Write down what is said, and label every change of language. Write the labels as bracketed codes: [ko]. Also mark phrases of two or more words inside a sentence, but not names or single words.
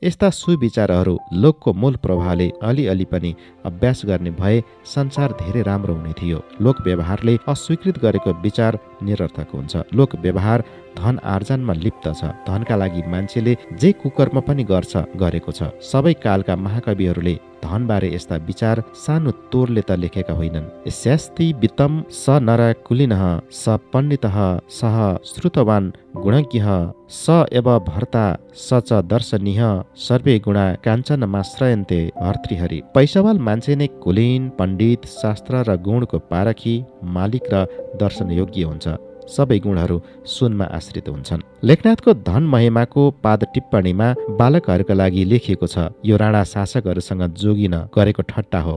[ne] यस्ता सुविचारहरू लोकको मूल प्रभावले अलिअलि पनि अभ्यास गर्ने भए संसार धेरै राम्रो हुने थियो। लोक व्यवहारले अस्वीकृत गरेको विचार निरर्थक हुन्छ। लोक व्यवहार धन आर्जनमा लिप्त छ। धनका लागि मान्छेले जे कुकर्म पनि गरेको छ। सबै कालका महाकविहरूले धनबारे यस्ता विचार सानो तोरले त लेखेका होइनन्। [sa] यस्यास्ति वित्तम स नर कुलिनः स पण्डितः सह श्रुतवान गुणज्ञः स एव भर्ता स च दर्शनीय सर्वे गुणा काञ्चनमाश्रयन्ते भर्तृहरि। [ne] पैसावाल मान्छे नै कुलीन, पण्डित, शास्त्र र गुणको पारखी, मालिक र दर्शनयोग्य हुन्छ। सबै गुणहरू सुनमा आश्रित हुन्छन्। लेखनाथको धन महिमाको पाद टिप्पणीमा बालकहरूका लागि लेखिएको छ। यो राणा शासकहरूसँग जोगिन गरेको ठट्टा हो।